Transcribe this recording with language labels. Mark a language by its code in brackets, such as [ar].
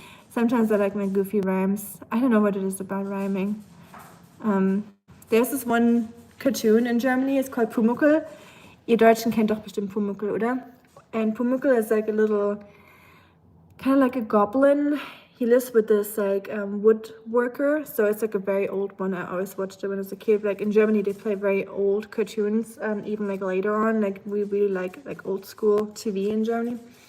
[en] Sometimes I like my goofy rhymes. I don't know what it is about rhyming. There's this one cartoon in Germany. It's called Pumuckl. [de] Ihr Deutschen kennt doch bestimmt Pumuckl, oder? [en] And Pumuckl is like a little, kind of like a goblin. He lives with this like woodworker. So it's like a very old one. I always watched it when I was a kid. Like in Germany, they play very old cartoons. Even like later on, like we really like old school TV in Germany.